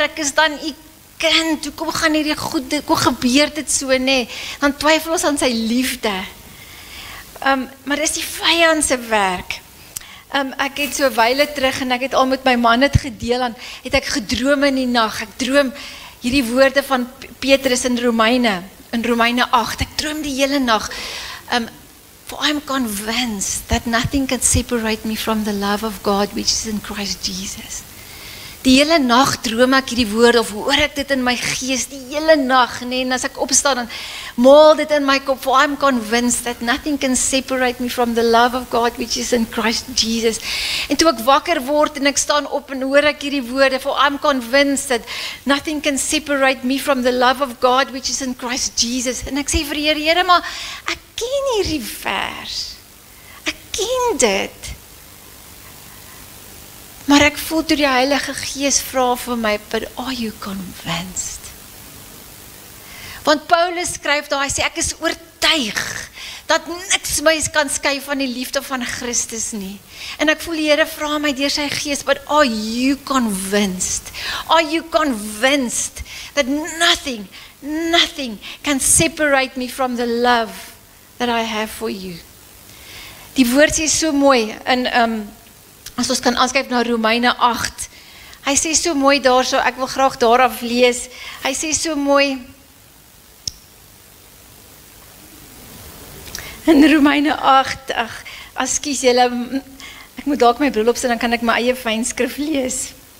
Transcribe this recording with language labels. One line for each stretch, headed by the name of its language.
Afrikaans: Ek is dan U kind. Hoekom gaan hierdie goed, hoekom gebeur dit so, nee? Dan twyfel ons aan sy liefde. Maar dis die vyand se werk. Ek het so 'n wyle terug en ek het al met my man dit gedeel, en het ek gedroom in die nag. Ek droom hierdie woorde van Petrus in in Romeine 8, ek droom die hele nag,
English: for I'm convinced that nothing can separate me from the love of God which is in Christ Jesus.
Afrikaans: Die hele nag droom ek hierdie woorde, of hoor ek dit in my gees, die hele nag, en as ek opstaan, dan maal dit in my kop,
English: for I'm convinced that nothing can separate me from the love of God which is in Christ Jesus.
Afrikaans: En toe ek wakker word, en ek staan op, en hoor ek hierdie woorde,
English: for I'm convinced that nothing can separate me from the love of God which is in Christ Jesus.
Afrikaans: En ek sê vir die Here, maar ek ken hierdie vers, ek ken dit, maar ek voel toe die Heilige Gees vra vir my,
English: but are you convinced?
Afrikaans: Want Paulus skryf daar, hy sê, ek is oortuig, dat niks my kan skei van die liefde van Christus nie. En ek voel die Here vra my deur sy Gees,
English: but are you convinced? Are you convinced that nothing can separate me from the love that I have for you?
Afrikaans: Die woord sê so mooi, in as ons kan aanskyf na Romeine 8, hy sê so mooi daar so, ek wil graag daaraf lees, hy sê so mooi, in Romeine 8, ekskuus julle, ek moet dalk my bril opsit, dan kan ek my eie fynskrif lees.